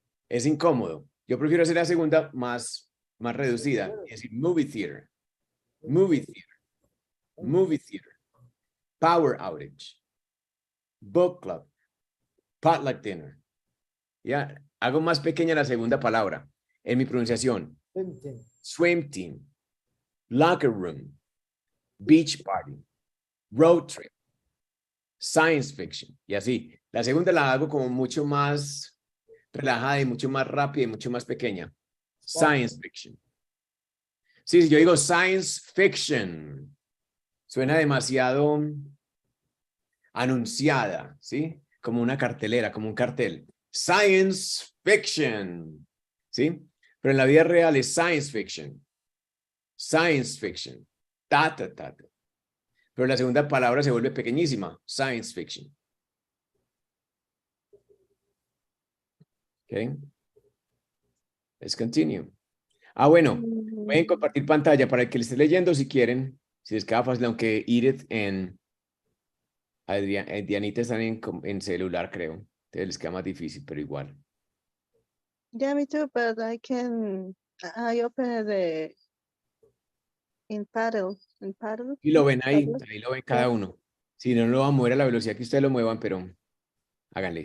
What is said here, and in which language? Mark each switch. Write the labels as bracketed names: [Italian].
[Spanish] Es incómodo. Yo prefiero hacer la segunda más reducida, es decir, [English] movie theater, movie theater, movie theater, power outage, book club, potluck dinner. [Spanish] Ya, hago más pequeña la segunda palabra en mi pronunciación. [English] Swim team, locker room, beach party, road trip, science fiction. [Spanish] Y así. La segunda la hago como mucho más relajada y mucho más rápida y mucho más pequeña. Science fiction. Sí, si yo digo science fiction, suena demasiado anunciada, ¿sí? Como una cartelera, como un cartel. Science fiction, ¿sí? Pero en la vida real es science fiction. Science fiction. Ta, ta, ta, ta. Pero la segunda palabra se vuelve pequeñísima. [English] Science fiction. Okay. Let's continue. [Spanish] Ah, bueno. Pueden compartir pantalla para el que le esté leyendo si quieren. Si les queda fácil, aunque Edith en Dianita están en celular, creo. Entonces les queda más difícil, pero igual. [English] Yeah, me too, but I open the in paddle. [Spanish] Y lo ven ahí [English] Paddle. [Spanish] lo ven cada uno. Si no, lo van a mover a la velocidad que ustedes lo muevan, pero háganle.